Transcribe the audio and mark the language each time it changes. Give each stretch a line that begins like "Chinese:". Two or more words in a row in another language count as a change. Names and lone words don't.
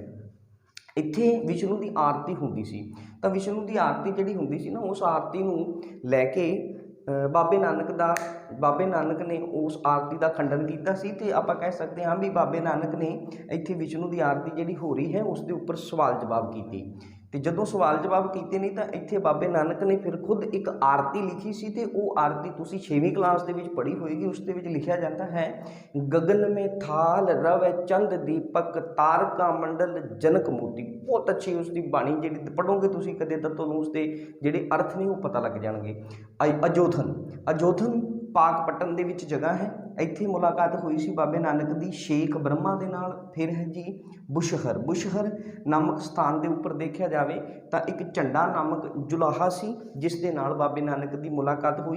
Punjabi: ਇੱਥੇ ਵਿਸ਼ਨੂੰ ਦੀ ਆਰਤੀ ਹੁੰਦੀ ਸੀ, ਤਾਂ ਵਿਸ਼ਨੂੰ ਦੀ ਆਰਤੀ ਜਿਹੜੀ ਹੁੰਦੀ ਸੀ ਨਾ, ਉਸ ਆਰਤੀ ਨੂੰ ਲੈ ਕੇ ਬਾਬੇ ਨਾਨਕ ਨੇ ਉਸ ਆਰਤੀ ਦਾ ਖੰਡਨ ਕੀਤਾ ਸੀ, ਤੇ ਆਪਾਂ ਕਹਿ ਸਕਦੇ ਹਾਂ ਵੀ ਬਾਬੇ ਨਾਨਕ ਨੇ ਇੱਥੇ ਵਿਸ਼ਨੂੰ ਦੀ ਆਰਤੀ ਜਿਹੜੀ ਹੋ ਰਹੀ ਹੈ ਉਸ ਦੇ ਉੱਪਰ ਸਵਾਲ ਜਵਾਬ ਕੀਤੇ। ਤੇ ਜਦੋਂ ਸਵਾਲ ਜਵਾਬ ਕੀਤੇ ਨਹੀਂ ਤਾਂ ਇੱਥੇ ਬਾਬੇ ਨਾਨਕ ਨੇ ਫਿਰ ਖੁਦ ਇੱਕ ਆਰਤੀ ਲਿਖੀ ਸੀ, ਤੇ ਉਹ ਆਰਤੀ ਤੁਸੀਂ 6ਵੀਂ ਕਲਾਸ ਦੇ ਵਿੱਚ ਪੜ੍ਹੀ ਹੋਏਗੀ। ਉਸ ਦੇ ਵਿੱਚ ਲਿਖਿਆ ਜਾਂਦਾ ਹੈ,
Braj: ਗगन में थाल रवै चंद दीपक तारका मंडल जनक मोती।
Punjabi: ਬਹੁਤ ਅੱਛੀ ਉਸ ਦੀ ਬਾਣੀ ਜਿਹੜੀ ਪੜ੍ਹੋਗੇ ਤੁਸੀਂ ਕਦੇ ਤਾਂ ਤੁਹਾਨੂੰ ਉਸ ਦੇ ਜਿਹੜੇ ਅਰਥ ਨੇ ਉਹ ਪਤਾ ਲੱਗ ਜਾਣਗੇ। ਅਜੋਧਨ ਪਾਕਪਟਨ ਦੇ ਵਿੱਚ ਜਗ੍ਹਾ ਹੈ, ਇੱਥੇ ਮੁਲਾਕਾਤ ਹੋਈ ਸੀ ਬਾਬੇ ਨਾਨਕ ਦੀ ਸ਼ੇਖ ਬ੍ਰਹਮਾ ਦੇ ਨਾਲ। ਫਿਰ ਹੈ ਜੀ ਬੁਸ਼ਹਰ। ਬੁਸ਼ਹਰ ਨਾਮਕ ਸਥਾਨ ਦੇ ਉੱਪਰ ਦੇਖਿਆ ਜਾਵੇ ਤਾਂ ਇੱਕ ਝੰਡਾ ਨਾਮਕ ਜੁਲਾਹਾ ਸੀ ਜਿਸ ਦੇ ਨਾਲ ਬਾਬੇ ਨਾਨਕ ਦੀ ਮੁਲਾਕਾਤ ਹੋਈ।